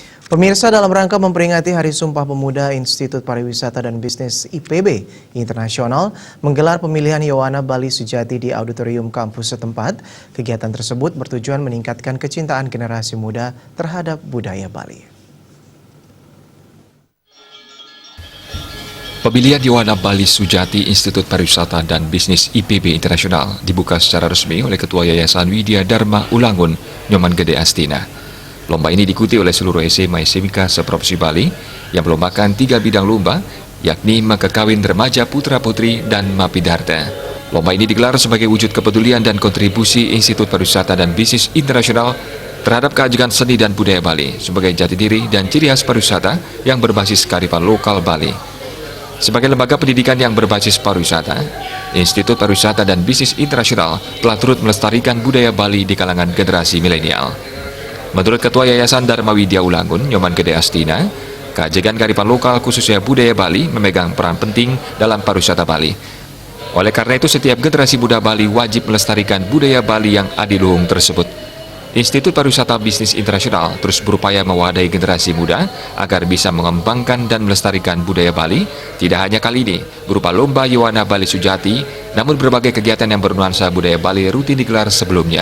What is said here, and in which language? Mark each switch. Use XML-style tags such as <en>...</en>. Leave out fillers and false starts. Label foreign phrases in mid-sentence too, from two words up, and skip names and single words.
<id>Pemirsa, dalam rangka memperingati Hari Sumpah Pemuda, Institut Pariwisata dan Bisnis IPB Internasional menggelar pemilihan Yowana Bali Sujati di auditorium kampus setempat. Kegiatan tersebut bertujuan meningkatkan kecintaan generasi muda terhadap budaya Bali. Pemilihan Yowana Bali Sujati Institut Pariwisata dan Bisnis IPB Internasional dibuka secara resmi oleh Ketua Yayasan Widya Dharma Ulangun, Nyoman Gede Astina. Lomba ini diikuti oleh seluruh SMA SMK seprovinsi Bali yang melombakan 3 bidang lomba, yakni Makakawin Remaja Putra-Putri dan Mapidarta. Lomba ini digelar sebagai wujud kepedulian dan kontribusi Institut Pariwisata dan Bisnis Internasional terhadap keagungan seni dan budaya Bali sebagai jati diri dan ciri khas pariwisata yang berbasis kearifan lokal Bali. Sebagai lembaga pendidikan yang berbasis pariwisata, Institut Pariwisata dan Bisnis Internasional telah turut melestarikan budaya Bali di kalangan generasi milenial. Menurut Ketua Yayasan Dharma Widya Ulangun, Nyoman Gede Astina, keajegan kearifan lokal khususnya budaya Bali memegang peran penting dalam pariwisata Bali. Oleh karena itu, setiap generasi muda Bali wajib melestarikan budaya Bali yang adiluhung tersebut. Institut Pariwisata Bisnis Internasional terus berupaya mewadahi generasi muda agar bisa mengembangkan dan melestarikan budaya Bali, tidak hanya kali ini berupa lomba Yowana Bali Sujati, namun berbagai kegiatan yang bernuansa budaya Bali rutin digelar sebelumnya.</id>